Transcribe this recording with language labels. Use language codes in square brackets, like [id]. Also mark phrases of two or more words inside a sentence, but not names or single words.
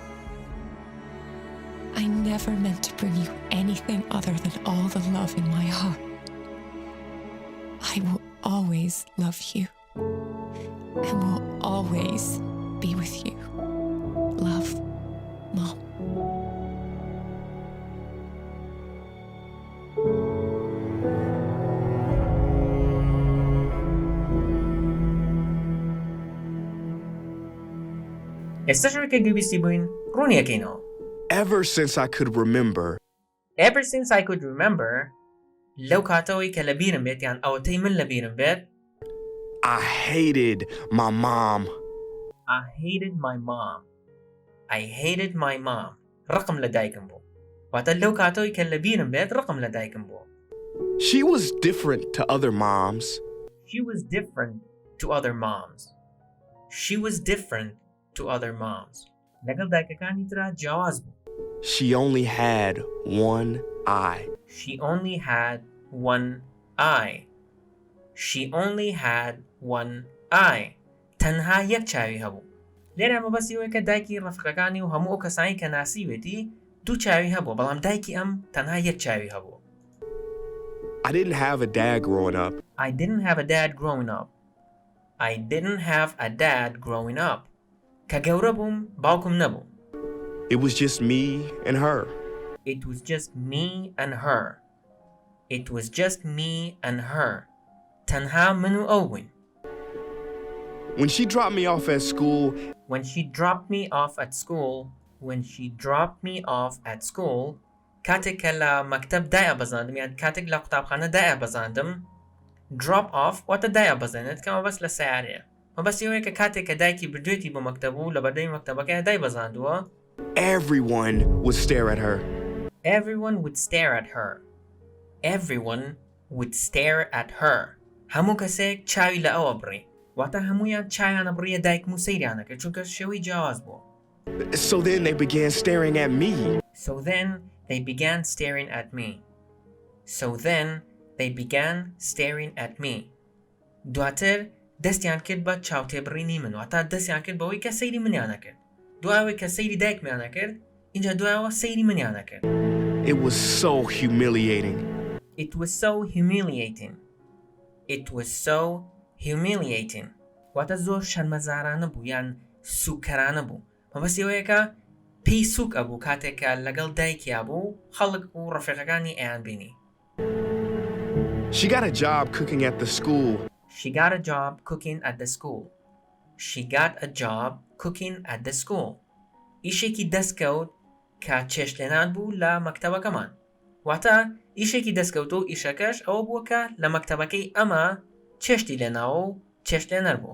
[en] I never meant to bring you anything other than all the love in my heart. I will always love you and will always be with you. Love, Mom." [ckb] ئێستا شەوێکە گوێبیستی بووین ڕوونیەکەینەوە. [en] Ever since I could remember, Ever since I could remember, [ckb] لەو کاتەوەی کە لە بیرم بێت یان ئەوەتەی من لە بیرم بێت. [en] I hated my mom. I hated my mom. I hated my mom. [ckb] ڕقم لە دایکم بوو. واتە لەو کاتەوەی کە لە بیرم بێت ڕقم لە دایکم بوو. [en] She was different to other moms. She was different to other moms. She was different to other moms. [ckb] لەگەڵ دایکەکانی ترا جیاواز بوو. [en] She only had one eye. She only had one eye. She only had one eye. [ckb] تەنها یەک چاوی هەبوو. لێرە مەبەستی ئەوەیە کە دایکی ڕەفیقەکانی و هەموو ئەو کەسانی کە ناسیوێتی دوو چاوی هەبوو، بەڵام دایکی ئەم تەنها یەک چاوی هەبوو. [en] I didn't have a dad growing up. I didn't have a dad growing up. I didn't have a dad growing up. [ckb] کە گەورە بووم باوکم نەبوو. [en] It was just me and her. It was just me and her. It was just me and her. [ckb] تەنها من و ئەو بووین. [en] When she dropped me off at school, When she dropped me off at school, [ckb] کاتێک کە لە مەکتەب دایە بەزاندم یان کاتێک لە قوتابخانە دایە بەزاندم، [en] drop off [ckb] واتە دایە بەزێنێت کە مەبەست لە سەیارەیە. مەبەستی ئەوەیە کە کاتێک کە دایکی بردوێتی بۆ مەکتەب و لە بەردەمی مەکتەبەکەی دای بەزاندووە، [en] everyone would stare at her. Everyone would stare at her. Everyone would stare at her. [ckb] هەموو کەسێک چاوی لە ئەوە بڕی. واتە هەمویان چایانە بڕیە دایکم و سەیریانە کرد چونکە شێوەی جیاواز بووە. [en] So then they began staring at me. So then they began staring at me. So then they began staring at me. [ckb] دواتر دەستیان کرد بە چاوتێبڕینی من، واتە دەستیان کرد بەوەی کە سەیری منیانە کرد. دوایەوەی کە سەیری دایکمیانە کرد، اینجا دوایەوە سەیری منیانە کرد. [en] It was so humiliating. It was so humiliating. It was so humiliating. [ckb] واتە زۆر شەرمەزارانە بوو یان سوکەرانە بوو. مەبەستی ئەوەیە کە پێی سوک ئەبوو کاتێک کە لەگەڵ دایکیا بوو خەڵک و ڕەفیقەکانی ئەیان بینی. [en] She got a job cooking at the school. She got a job cooking at the school. She got a job cooking at the school. [ckb] ئیشێکی دەستکەوت کە چێشتلێنان بوو لە مەکتەبەکەمان. واتە ئیشێکی دەستکەوت و ئیشەکەش ئەوە بووە کە لە مەکتەبەکەی ئەمە چێشتی لێناوە و چێشتلێنەر بوو.